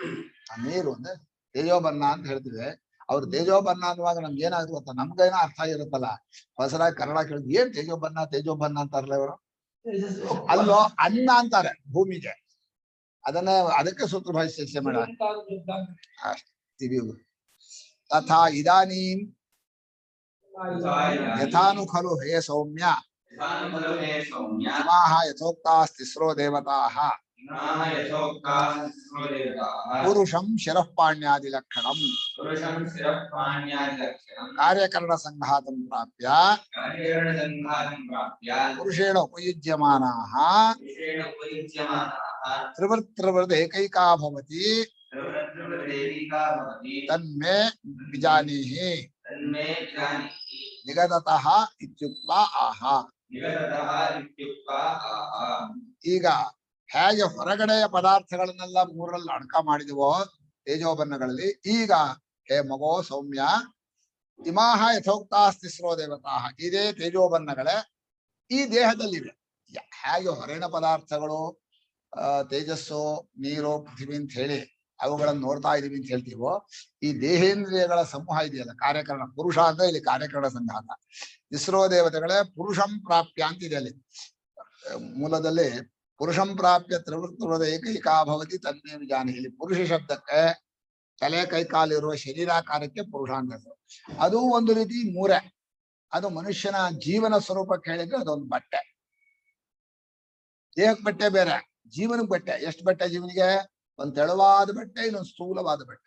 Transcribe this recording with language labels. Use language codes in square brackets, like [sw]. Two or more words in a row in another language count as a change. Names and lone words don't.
[kn] ಆ ನೀರು ಅಂದ್ರೆ ತೇಜೋಬನ್ನ ಅಂತ ಹೇಳ್ತೀವಿ. ಅವ್ರು ತೇಜೋಬನ್ನ ಅನ್ನುವಾಗ ನಮ್ಗೆ ಏನಾದ್ರು ಗೊತ್ತಾ? ನಮ್ಗೇನೋ ಅರ್ಥ ಆಗಿರುತ್ತಲ್ಲ. ಹೊಸರಾಗಿ ಕನ್ನಡ ಕೇಳಿದ್ ಏನ್ ತೇಜೋಬನ್ನ ಅಂತಾರಲ್ಲ ಇವರು. ಅಲ್ಲೋ ಅನ್ನ ಅಂತಾರೆ ಭೂಮಿಗೆ. ಅದಕ್ಕೆ ಸೂತ್ರ ಭಾಷೆ ಮೇಡ [sa] ತಥಾ ಇದಾನೀಂ ಯಥಾನು ಖಲು ಹೇ ಸೌಮ್ಯ ಇಮಾಃ ಯಥೋಕ್ತಾಃ ತಿಸ್ರೋ ದೇವತಾಃ ಪುರುಷಂ ಶಿರಃಪಾಣ್ಯಾದಿ ಲಕ್ಷಣಂ ಕಾರ್ಯಕರಣ ಸಂಘಾತಂ ಪ್ರಾಪ್ಯ ಪುರುಷೇಣ ಉಪಯುಜ್ಯಮಾನಾಃ ತ್ರಿವೃತ್ ಏಕೈಕಾ ಭವತಿ ತನ್ಮೇ ವಿಜಾನೀಹಿ ನಿಗದತಃ ಇತ್ಯುಕ್ತ ಆಹ. [kn] ಈಗ ಹೇಗೆ ಹೊರಗಡೆಯ ಪದಾರ್ಥಗಳನ್ನೆಲ್ಲ 3ರಲ್ಲಿ ಅಡಕ ಮಾಡಿದವೋ ತೇಜೋಬನ್ನಗಳಲ್ಲಿ, ಈಗ ಹೇ ಮಗೋ [sa] ಸೌಮ್ಯ ಇಮಾಹ ಯಥೋಕ್ತಾಸ್ತಿಸ್ರೋ ದೇವತಾಃ, [kn] ಇದೇ ತೇಜೋಬನ್ನಗಳೇ ಈ ದೇಹದಲ್ಲಿವೆ. ಹೇಗೆ ಹೊರಗಿನ ಪದಾರ್ಥಗಳು ತೇಜಸ್ಸು, ನೀರು, ಪೃಥ್ವಿ ಅಂತ ಹೇಳಿ ಅವುಗಳನ್ನು ನೋಡ್ತಾ ಇದೀವಿ ಅಂತ ಹೇಳ್ತೀವೋ, ಈ ದೇಹೇಂದ್ರಿಯಗಳ ಸಮೂಹ ಇದೆಯಲ್ಲ ಕಾರ್ಯಕರಣ, ಪುರುಷ ಅಂದ್ರೆ ಇಲ್ಲಿ ಕಾರ್ಯಕರಣ ಸಂಘಾತ. ಇಸ್ರೋ ದೇವತೆಗಳೇ [sa] ಪುರುಷಂ ಪ್ರಾಪ್ಯ [kn] ಅಂತಿದೆ ಅಲ್ಲಿ ಮೂಲದಲ್ಲಿ. [sa] ಪುರುಷಂ ಪ್ರಾಪ್ಯ ತ್ರಿವೃತ್ ಏಕೈಕಾ ಭವತಿ ತನ್ಮೇ ವಿಜಾನಿ. [kn] ಇಲ್ಲಿ ಪುರುಷ ಶಬ್ದಕ್ಕೆ ತಲೆ ಕೈಕಾಲಿರುವ ಶರೀರಾಕಾರಕ್ಕೆ ಪುರುಷ ಅಂತ. ಅದು ಒಂದು ರೀತಿ 3. ಅದು ಮನುಷ್ಯನ ಜೀವನ ಸ್ವರೂಪಕ್ಕೆ ಹೇಳಿದ್ರೆ ಅದೊಂದು ಬಟ್ಟೆ. ದೇಹಕ್ಕೆ ಬಟ್ಟೆ ಬೇರೆ, ಜೀವನಕ್ಕೆ ಬಟ್ಟೆ. ಎಷ್ಟು ಬಟ್ಟೆ ಜೀವನಿಗೆ? ಒಂದು ತೆಳುವಾದ ಬಟ್ಟೆ, ಇನ್ನೊಂದು ಸ್ಥೂಲವಾದ ಬಟ್ಟೆ.